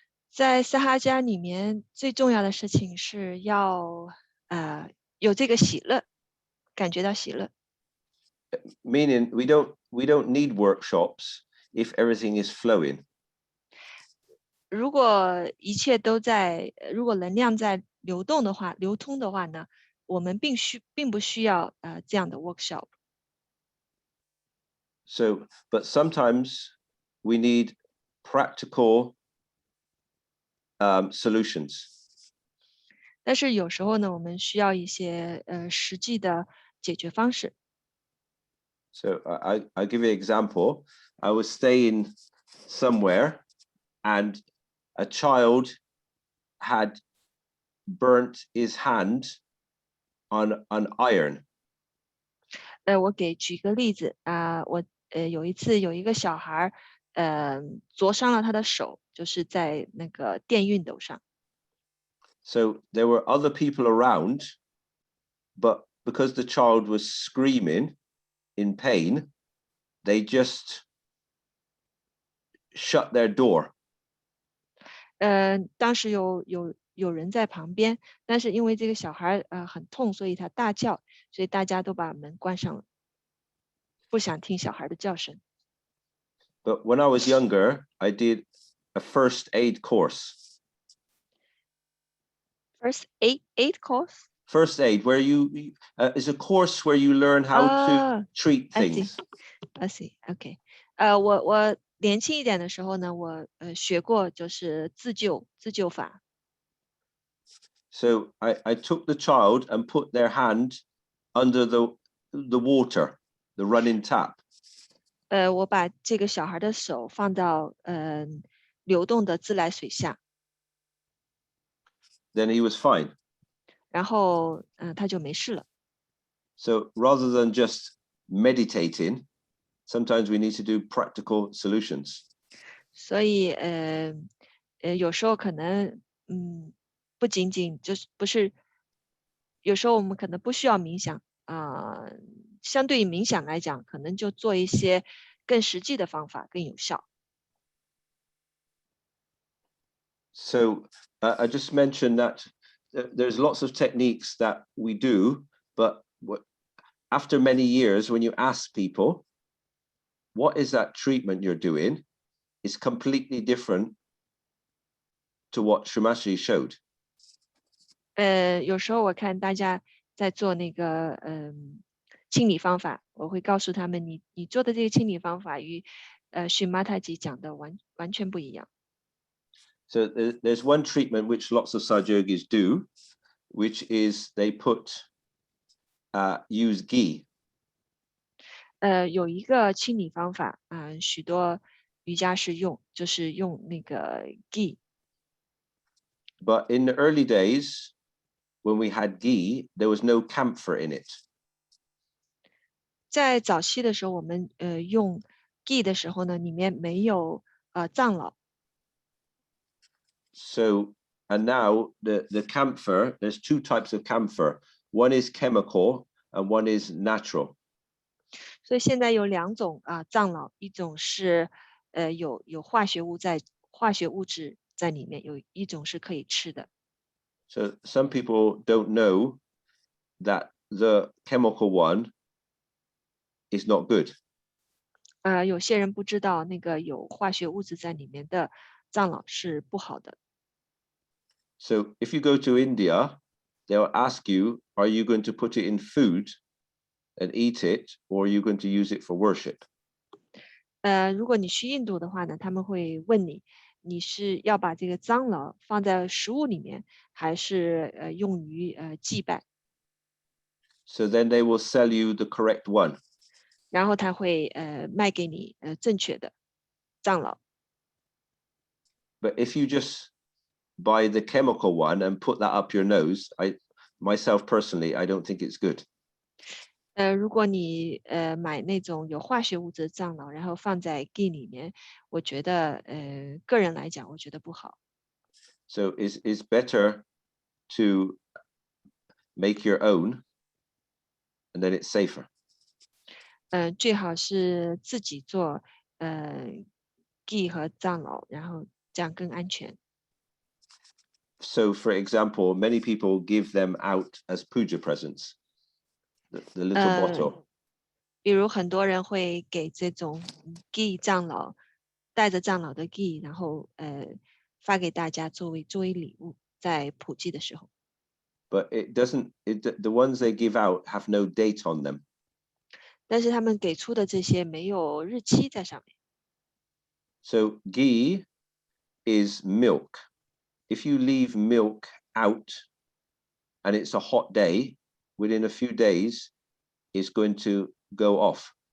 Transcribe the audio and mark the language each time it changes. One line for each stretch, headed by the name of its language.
Chinese: 在撒哈迦里面最重要的事情是要有这个喜乐，感觉到喜乐。
English: Meaning we don't need workshops if everything is flowing.
Chinese: 如果一切都在，如果能量在流动的话，流通的话呢，我们并不需要这样的 workshop。
English: So, but sometimes we need practical solutions.
Chinese: 但是有时候呢，我们需要一些实际的解决方式。
English: So I give you an example. I was staying somewhere and a child had burnt his hand on an iron.
Chinese: 我举个例子我有一次有一个小孩灼伤了他的手，就是在那个电熨斗上。
English: So there were other people around, but because the child was screaming in pain, they just shut their door.
Chinese: 当时有人在旁边，但是因为这个小孩很痛，所以他大叫，所以大家都把门关上了，不想听小孩的叫声。
English: But when I was younger, I did a first aid course. First aid course? First aid, where you is a course where you learn how to treat things. I see. Okay.
Chinese: 我年轻一点的时候呢，我学过就是自救法。
English: So I took the child and put their hand under the water, the running tap.
Chinese: 我把这个小孩的手放到流动的自来水下，
English: Then he was fine.
Chinese: 然后他就没事了。
English: So rather than just meditating, sometimes we need to do practical solutions.
Chinese: 所以有时候可能不仅仅就是不是，有时候我们可能不需要冥想相对于冥想来讲，可能就做一些更实际的方法更有效。
English: So I just mentioned that there's lots of techniques that we do, but after many years, when you ask people, what is that treatment you're doing, it's completely different to what Srimashri showed.
Chinese: 有时候我看大家在做那个清理方法，我会告诉他们，你做的这个清理方法与许玛塔吉讲的完全不一样。
English: So there's one treatment which lots of Sajogis do, which is they use ghee.
Chinese: 有一个清理方法许多瑜伽师就是用那个 ghee。
English: But in the early days, when we had ghee, there was no camphor in it.
Chinese: 在早期的时候，我们用 ghee 的时候呢，里面没有藏老。
English: So, and now the camphor, there's two types of camphor. One is chemical and one is natural.
Chinese: 所以现在有两种藏老，一种是有化学物质在里面，有一种是可以吃的。
English: So some people don't know that the chemical one is not good.
Chinese: 有些人不知道那个有化学物质在里面的藏老是不好的。
English: So if you go to India, they'll ask you, are you going to put it in food and eat it, or are you going to use it for worship?
Chinese: 如果你去印度的话呢，他们会问你，你是要把这个藏老放在食物里面，还是用于祭拜？
English: So then they will sell you the correct one.
Chinese: 然后他会卖给你正确的藏老。
English: But if you just buy the chemical one and put that up your nose, myself personally, I don't think it's good.
Chinese: 如果你买那种有化学物质的樟脑，然后放在 ghee 里面，我觉得个人来讲，我觉得不好。
English: So it's better to make your own, and then it's safer.
Chinese: 最好是自己做ghee 和樟脑，然后这样更安全。
English: So, for example, many people give them out as puja presents, the little bottle.
Chinese: 比如很多人会给这种 ghee 樟脑，带着樟脑的 ghee，然后发给大家作为礼物，在普济的时候。
English: But it doesn't. The ones they give out have no date on them.
Chinese: 但是他们给出的这些没有日期在上面。
English: So ghee is milk. If you leave milk out and it's a hot day, within a few days, it's going to go off.